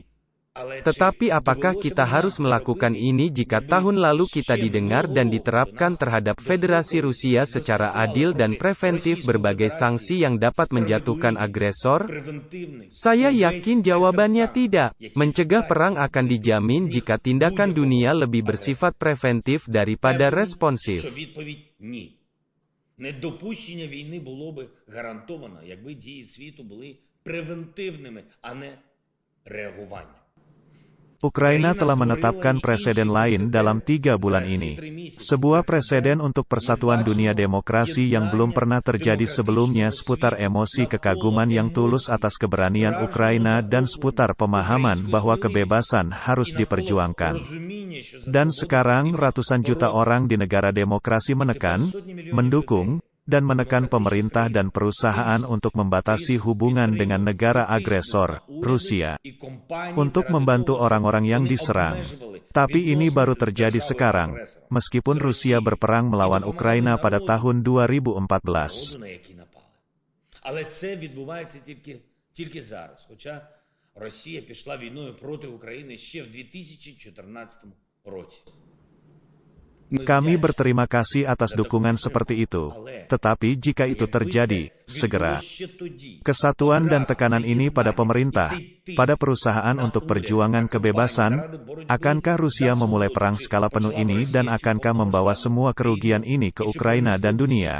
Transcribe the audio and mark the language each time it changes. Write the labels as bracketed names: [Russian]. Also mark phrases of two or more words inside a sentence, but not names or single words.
[Indonesian] Tetapi apakah kita harus melakukan ini jika tahun lalu kita didengar dan diterapkan terhadap Federasi Rusia secara adil dan preventif berbagai sanksi yang dapat menjatuhkan agresor? Saya yakin jawabannya tidak. Mencegah perang akan dijamin jika tindakan dunia lebih bersifat preventif daripada responsif. [Ukrainian] Недопущення війни було би гарантовано, якби дії світу були превентивними, а не реагування. [Indonesian] Ukraina telah menetapkan presiden lain dalam 3 bulan ini. Sebuah presiden untuk persatuan dunia demokrasi yang belum pernah terjadi sebelumnya seputar emosi kekaguman yang tulus atas keberanian Ukraina dan seputar pemahaman bahwa kebebasan harus diperjuangkan. Dan sekarang ratusan juta orang di negara demokrasi menekan, mendukung, dan menekan pemerintah dan perusahaan untuk membatasi hubungan dengan negara agresor, Rusia, untuk membantu orang-orang yang diserang. Tapi ini baru terjadi sekarang, meskipun Rusia berperang melawan Ukraina pada tahun 2014. [Ukrainian] Але це відбувається тільки зараз, хоча Росія пішла війною проти України ще в 2014 році. [Indonesian] Kami berterima kasih atas dukungan seperti itu. Tetapi jika itu terjadi, segera. Kesatuan dan tekanan ini pada pemerintah, pada perusahaan untuk perjuangan kebebasan, akankah Rusia memulai perang skala penuh ini dan akankah membawa semua kerugian ini ke Ukraina dan dunia?